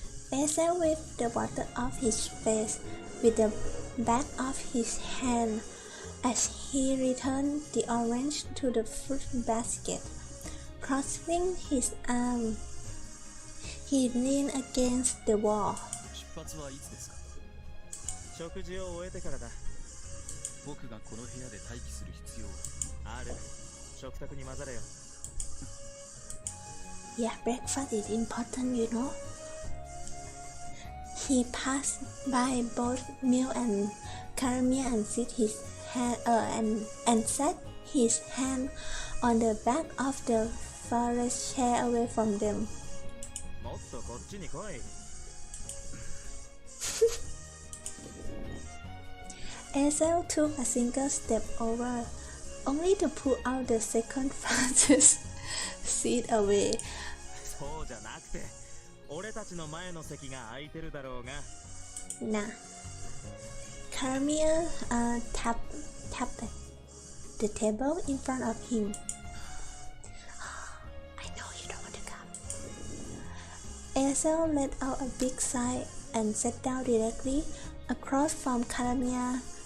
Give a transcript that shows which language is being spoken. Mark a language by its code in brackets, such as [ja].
[en] Basil wiped the water off his face with the back of his hand as he returned the orange to the fruit basket. Crossing his arm, he leaned against the wall. [ja] 出発はいつですか？食事を終えてからだ。僕がこの部屋で待機する必要はある。食卓に混ざれよ。 [en] Yeah, breakfast is important, you know. He passed by both Mill and Caramel and set his hand and set his hand on the back of the forest chair away from them. [ja] もっとこっちに来い。 [en] Hazel took a single step over, only to pull out the second farthest seat away. [ja] そうじゃなくて、俺たちの前の席が空いてるだろうが。 [en] Nah. Caramel tapped the table in front of him. I know you don't want to come. Hazel let out a big sigh and sat down directly across from Caramel.